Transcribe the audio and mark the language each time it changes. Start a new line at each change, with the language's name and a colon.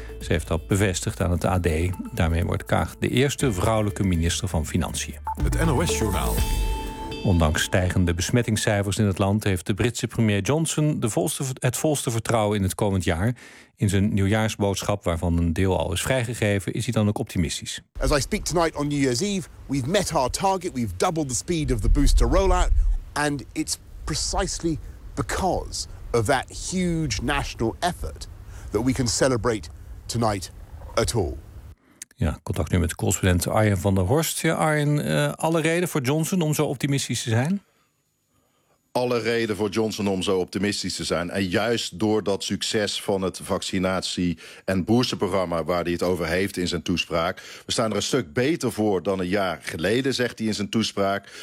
Dutch: Ze heeft dat bevestigd aan het AD. Daarmee wordt Kaag de eerste vrouwelijke minister van Financiën. Het NOS-journaal. Ondanks stijgende besmettingscijfers in het land heeft de Britse premier Johnson het volste vertrouwen in het komend jaar. In zijn nieuwjaarsboodschap, waarvan een deel al is vrijgegeven, is hij dan ook optimistisch.
English: As I speak tonight on New Year's Eve, we've met our target, we've doubled the speed of the booster rollout, and it's precisely because of that huge national effort that we can celebrate tonight at all.
Dutch: Ja, contact nu met correspondent Arjen van der Horst. Ja, Arjen, alle reden voor Johnson om zo optimistisch te zijn? Alle reden voor Johnson om zo optimistisch te zijn. En juist door dat succes van het vaccinatie- en boosterprogramma waar hij het over heeft in zijn toespraak. We staan er een stuk beter voor dan een jaar geleden, zegt hij in zijn toespraak.